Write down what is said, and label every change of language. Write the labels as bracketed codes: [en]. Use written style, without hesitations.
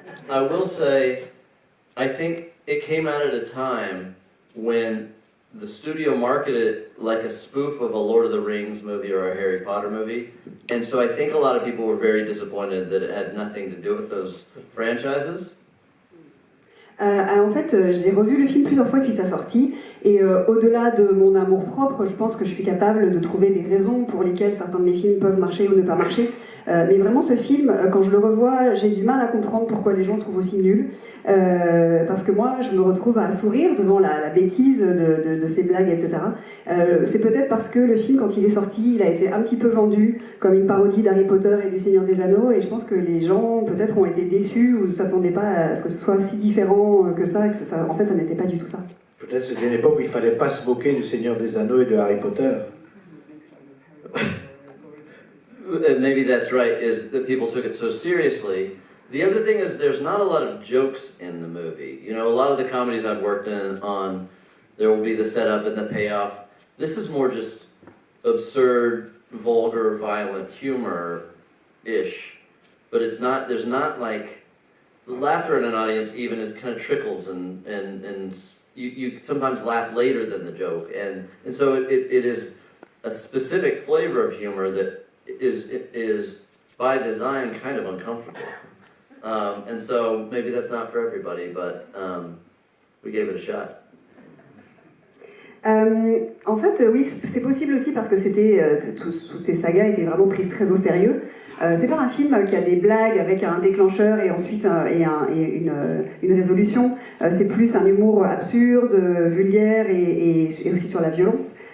[en] I will say, I think it came out at a time when the studio marketed it like a spoof of a Lord of the Rings movie or a Harry Potter movie. And so I think a lot of people were very disappointed that it had nothing to do with those franchises. [fr] En fait, j'ai revu le film plusieurs fois depuis sa sortie, et au-delà de mon amour-propre, je pense que je suis capable de trouver des raisons pour lesquelles certains de mes films peuvent marcher ou ne pas marcher. Mais vraiment, ce film, quand je le revois, j'ai du mal à comprendre pourquoi les gens le trouvent aussi nul. Parce que moi, je me retrouve à sourire devant la bêtise de ces blagues, etc. C'est peut-être parce que le film, quand il est sorti, il a été un petit peu vendu comme une parodie d'Harry Potter et du Seigneur des Anneaux, et je pense que les gens, peut-être, ont été déçus ou ne s'attendaient pas à ce que ce soit si différent que ça, en fait, ça n'était pas du tout ça. Peut-être c'était une époque où il ne fallait pas se moquer du Seigneur des Anneaux et de Harry Potter. [en] Maybe that's right, is that people took it so seriously. The other thing is there's not a lot of jokes in the movie. You know, a lot of the comedies I've worked on, there will be the setup and the payoff. This is more just absurd, vulgar, violent humor-ish. But it's not, there's not like, laughter in an audience even, it kind of trickles and you sometimes laugh later than the joke. And so it is a specific flavor of humor that is by design kind of uncomfortable. And so maybe that's not for everybody, but we gave it a shot. [fr] En fait, oui, c'est possible aussi parce que c'était tous ces sagas étaient vraiment prises très au sérieux. C'est pas un film qui a des blagues avec un déclencheur et ensuite une résolution. C'est plus un humour absurde, vulgaire et aussi sur la violence.